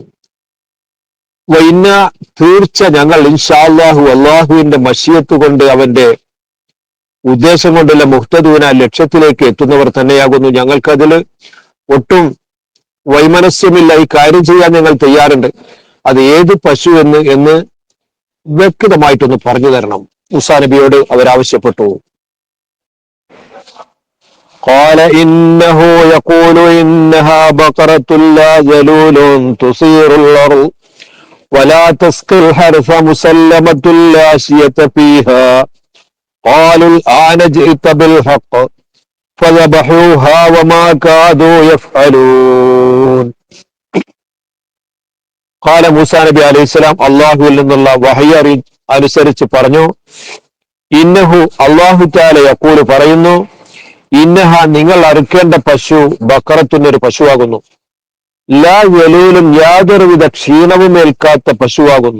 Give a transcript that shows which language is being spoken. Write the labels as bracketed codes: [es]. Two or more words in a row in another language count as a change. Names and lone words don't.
[ml] വൈന്ന, തീർച്ച ഞങ്ങൾ [ar] إن شاء الله, [ml] അള്ളാഹുവിന്റെ മശിയത്ത് കൊണ്ട് അവന്റെ ഉദ്ദേശം കൊണ്ടുള്ള മുഹ്തദൂന, ലക്ഷ്യത്തിലേക്ക് എത്തുന്നവർ തന്നെയാകുന്നു. ഞങ്ങൾക്കതിൽ ഒട്ടും വൈമനസ്യമില്ല. ഈ കാര്യം ചെയ്യാൻ ഞങ്ങൾ തയ്യാറുണ്ട്. അത് ഏത് പശു എന്ന് വ്യക്തമായിട്ടൊന്ന് പറഞ്ഞു തരണം. മൂസാ നബിയോട് അവരാവശ്യപ്പെട്ടു. [ar] قال إنه يقول إنها بقرة لا ذلول تثير الأرض ولا تسقي الحرث مسلمة لا شية فيها قالوا الآن جئت بالحق فذبحوها وما كادوا يفعلون. [ml] قال മൂസാ നബി [ar] عليه السلام [ml] അള്ളാഹുവിൽ നിന്നുള്ള വഹയി അനുസരിച്ച് പറഞ്ഞു, ഇന്നഹു, [ar] الله تعالى يقول [ml] പറയുന്നു, ഇന്നഹ, നിങ്ങൾ അറുക്കേണ്ട പശു ബക്കറത്തുന്നൊരു പശുവാകുന്നു. [ar] لا ذلول, [ml] യാതൊരുവിധ ക്ഷീണവും ഏൽക്കാത്ത പശുവാകുന്നു.